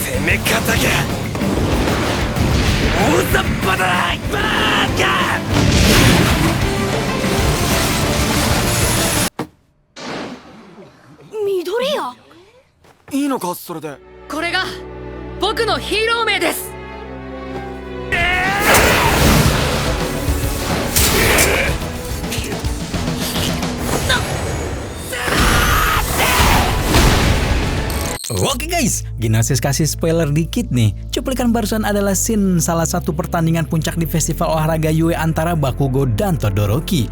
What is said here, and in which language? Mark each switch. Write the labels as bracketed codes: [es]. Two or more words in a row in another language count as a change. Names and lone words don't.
[ja] め方が大雑把だなバカ。緑谷、いいのかそれで。これが僕のヒーロー名です。 [id] Oke guys, Ginosis kasih spoiler dikit nih. Cuplikan barusan adalah scene salah satu pertandingan puncak di festival olahraga Yue antara Bakugo dan Todoroki.